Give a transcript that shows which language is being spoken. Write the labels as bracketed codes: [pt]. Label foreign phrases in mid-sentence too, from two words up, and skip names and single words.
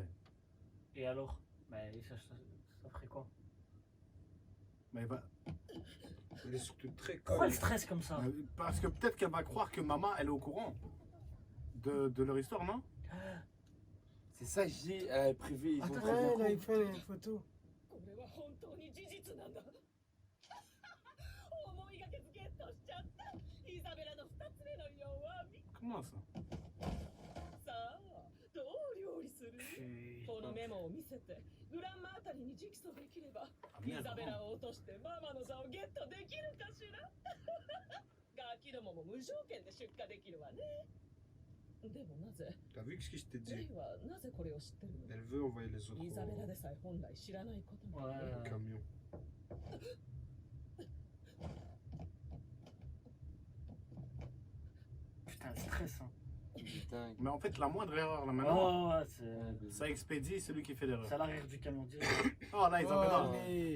[fr] deux. Et alors? Mais ça ferait quoi? Mais il va... Elle est surtout très Pourquoi elle conne. stresse comme ça? Parce que peut-être qu'elle va croire que maman elle est au courant de leur histoire, non? C'est ça que je dis, elle avait prévu. Ils ont Attends, prévu Ouais, le là, il coup. fait une photo. [ja] これは本当に事実なんだ。思いがけずゲットしちゃった。イザベラの2つ目の弱み。 [fr] Comment ça? [ja] さあ、どう料理する？このメモを見せて、グランマあたりに直訴できれば、イザベラを落としてママの座をゲットできるかしらガキどもも無条件で出荷できるわね。でもなぜ [fr] T'as vu ce que je t'ai [ja] レ [fr] dit? [ja] イはなぜこれを知ってるの [fr] Elle veut envoyer les autres [ja] イザベラでさえ本来知らないことなのに [fr] au camion. Putain, le stress. Hein. Putain. Mais en fait, la moindre erreur là maintenant, Ouais, c'est. ça expédie celui qui fait l'erreur. C'est à l'arrière du camion direct. Oh là, Isabella, allez.